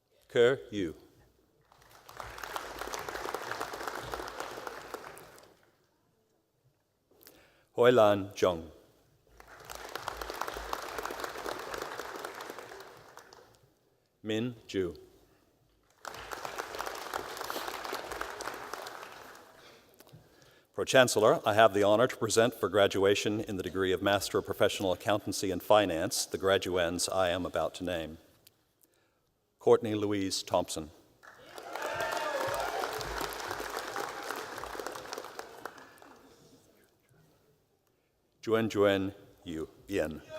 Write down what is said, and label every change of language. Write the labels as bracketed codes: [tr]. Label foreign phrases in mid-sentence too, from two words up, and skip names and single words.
[en] Ker Yu. Hoi Lan Jung. Min Ju. Pro-Chancellor, I have the honor to present for graduation in the degree of Master of Professional Accountancy and Finance the graduands I am about to name. Courtney Louise Thompson. Juan Yu Yen.